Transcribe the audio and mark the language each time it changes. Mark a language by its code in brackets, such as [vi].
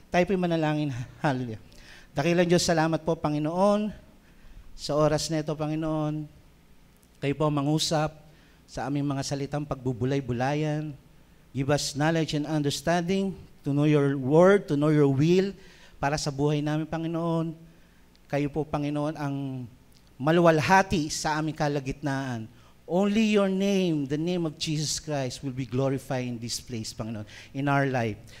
[tl] Tayo po'y manalangin. Hallelujah. Dakilang Diyos, salamat po, Panginoon, sa oras na ito, Panginoon. Kayo po mangusap sa aming mga salitang pagbubulay-bulayan. [en] Give us knowledge and understanding to know your word, to know your will [tl] para sa buhay namin, Panginoon. Kayo po, Panginoon, ang maluwalhati sa aming kalagitnaan. [en] Only your name, the name of Jesus Christ, will be glorified in this place, Panginoon, in our life.